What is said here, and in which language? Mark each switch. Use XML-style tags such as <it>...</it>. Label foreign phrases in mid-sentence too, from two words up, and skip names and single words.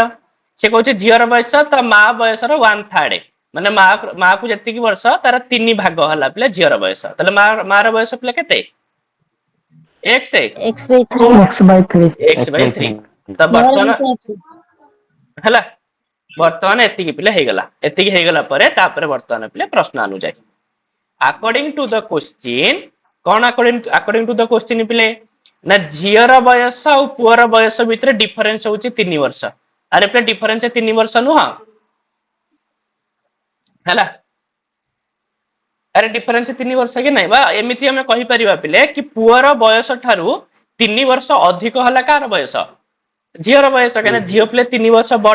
<or>ସେ କହୁଛି ଝିଅର ବୟସ ତା ମା ବୟସର 1/3 ମାନେ ମା କୁ ଯେତିକି ବର୍ଷ ତାର 3 ଭାଗ ହେଲା ପିଲେ ଝିଅର ବୟସ। ତାହେଲେ ମାର ବୟସ ପିଲେ କେତେ, x x/3 ତ ବର୍ତ୍ତମାନ ହେଲା। ବର୍ତ୍ତମାନ ଏତିକି ପିଲେ ହେଇଗଲା। ଏତିକି ହେଇଗଲା ପରେ ତାପରେ ବର୍ତ୍ତମାନ ପିଲେ ପ୍ରଶ୍ନ ଅନୁଯାୟୀ</or> <en>according to the question,</en> <or>କଣ</or> <en>according to the question</en> <or>ପିଲେ ନା ଝିଅର ବୟସ ଆଉ ପୁଅର ବୟସ ଭିତରେ ଡିଫରେନ୍ସ ହଉଛି 3 ବର୍ଷ। ଆରେ ପିଲେ ଡିଫରେନ୍ସ 3 ବର୍ଷ ନୁହଁ ହେଲା। ଆରେ ଡିଫରେନ୍ସ 3 ବର୍ଷ କି ନାଇଁ ବା, ଏମିତି ଆମେ କହିପାରିବା ପିଲେ କି ପୁଅର ବୟସ ଠାରୁ 3 ବର୍ଷ ଅଧିକ ହେଲା କାହାର ବୟସ, ଝିଅର ବୟସ, କାହିଁକିନା ଝିଅ ପିଲେ 3 ବର୍ଷ ବଡ।</or>